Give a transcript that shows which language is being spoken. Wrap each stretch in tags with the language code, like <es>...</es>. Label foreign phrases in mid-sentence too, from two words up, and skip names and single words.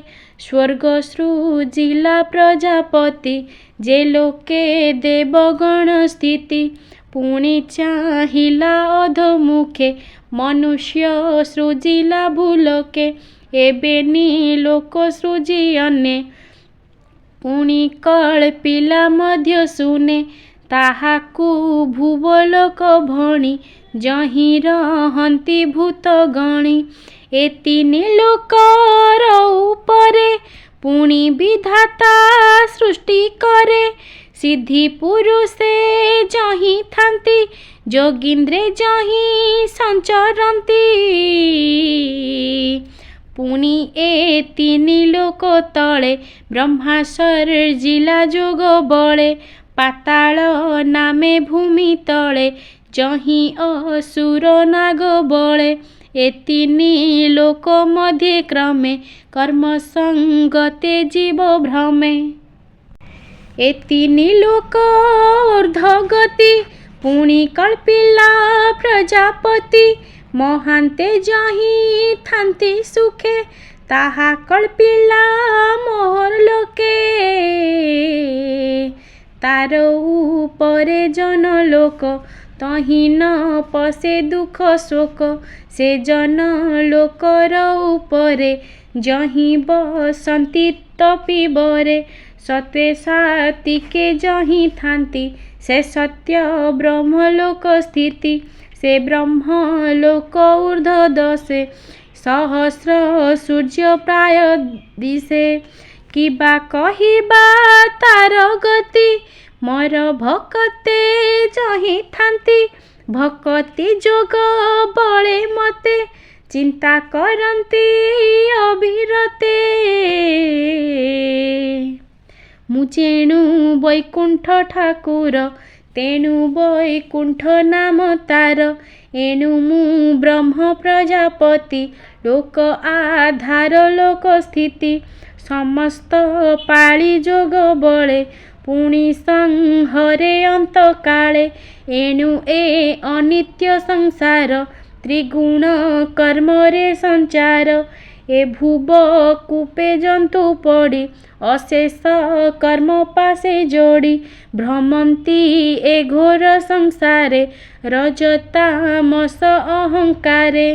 <or>ସ୍ୱର୍ଗ ସୃଜିଲା ପ୍ରଜାପତି ଯେ ଲୋକେ ଦେବଗଣ ସ୍ଥିତି। ପୁଣି ଚାହିଲା ଅଧମୁଖେ ମନୁଷ୍ୟ ସୃଜିଲା ଭୂଲୋକେ। ଏବେନି ଲୋକ ସୃଜି ଅନ୍ୟେ ପୁଣି କଳ୍ପିଲା ମଧ୍ୟ ସୁନେ। ତାହାକୁ ଭୁବଲୋକ ଭଣି ଯହିଁ ରହନ୍ତି ଭୂତ ଗଣି। ଏ ତିନି ଲୋକର ଉପରେ ପୁଣି ବିଧାତା ସୃଷ୍ଟି କରେ। ସିଦ୍ଧି ପୁରୁଷେ ଯହିଁ ଥାନ୍ତି ଯୋଗୀନ୍ଦ୍ରେ ଯହିଁ ସଞ୍ଚରନ୍ତି। ପୁଣି ଏ ତିନି ଲୋକ ତଳେ ବ୍ରହ୍ମା ସର୍ଜିଲା ଯୋଗ ବଳେ। ପାତାଳ ନାମେ ଭୂମି ତଳେ ଯହିଁ ଅସୁର ନାଗ ବଳେ। ଏ ତିନି ଲୋକ ମଧ୍ୟେ କ୍ରମେ କର୍ମ ସଙ୍ଗତେ ଜୀବ ଭ୍ରମେ। ଏ ତିନି ଲୋକ ଊର୍ଦ୍ଧ୍ୱଗତି ପୁଣି କଳ୍ପିଲା ପ୍ରଜାପତି। ମହାନ୍ତେ ଯହିଁ ଥାନ୍ତି ସୁଖେ ତାହା କଳ୍ପିଲା ମୋହର ଲୋକେ। ତାର ଉପରେ ଜନ ଲୋକ ତହିଁ ନ ପଶେ ଦୁଖ ଶୋକ। ସେ ଜନ ଲୋକର ଉପରେ ଯହିଁ ବସନ୍ତି ତପୀ ବରେ। ସତ୍ୱେ ସାତ୍ୱିକେ ଯହିଁ ଥାନ୍ତି ସେ ସତ୍ୟ ବ୍ରହ୍ମଲୋକ ସ୍ଥିତି। ସେ ବ୍ରହ୍ମଲୋକ ଊର୍ଦ୍ଧ୍ୱ ଦଶେ ସହସ୍ର ସୂର୍ଯ୍ୟ ପ୍ରାୟ ଦିଶେ। କିବା କହିବା ତାର ଗତି ମୋର ଭକ୍ତେ ଯହିଁ ଥାନ୍ତି। ଭକ୍ତି ଯୋଗ ବଳେ ମତେ ଚିନ୍ତା କରନ୍ତି ଅବିରତେ। ମୁ ଯେଣୁ ବୈକୁଣ୍ଠ ଠାକୁର ତେଣୁ ବୈକୁଣ୍ଠ ନାମ ତାର। ଏଣୁ ମୁ ବ୍ରହ୍ମ ପ୍ରଜାପତି ଲୋକ ଆଧାର ଲୋକ ସ୍ଥିତି। ସମସ୍ତ ପାଳି ଯୋଗ ବଳେ ପୁଣି ସଂହରେ ଅନ୍ତ କାଳେ। ଏଣୁ ଏ ଅନିତ୍ୟ ସଂସାର ତ୍ରିଗୁଣ କର୍ମ ରେ ସଞ୍ଚାର। ଏ ଭୁବ କୂପେ ଜନ୍ତୁ ପଡ଼ି ଅଶେଷ କର୍ମ ପାଶେ ଯୋଡ଼ି। ଭ୍ରମନ୍ତି ଏ ଘୋର ସଂସାରେ ରଜତାମସ ଅହଙ୍କାରେ।</or>